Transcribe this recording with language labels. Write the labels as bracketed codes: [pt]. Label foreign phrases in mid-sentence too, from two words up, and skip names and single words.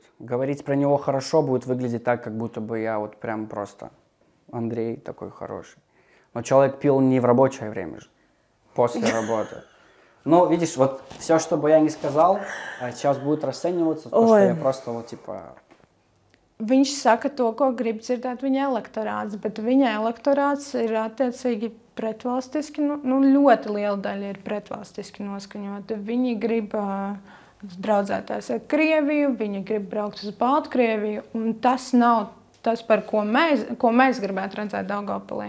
[ru] Говорить про него хорошо будет выглядеть так, как будто бы я вот прям просто Андрей такой хороший. Но человек пил не в рабочее время же, после работы. Ну, видишь, вот все, что бы я не сказал, сейчас будет расцениваться, то, что я просто вот типа... [lv] Viņš saka to, ko grib dzirdēt viņa elektorāts, bet viņa elektorāts ir attiecīgi pretvalstiski, nu ļoti liela daļa ir pretvalstiski noskaņota. Viņi grib draudzēties ar Krieviju, viņi grib braukt uz Baltkrieviju, un tas nav tas, par ko mēs gribētu redzēt Daugavpilī.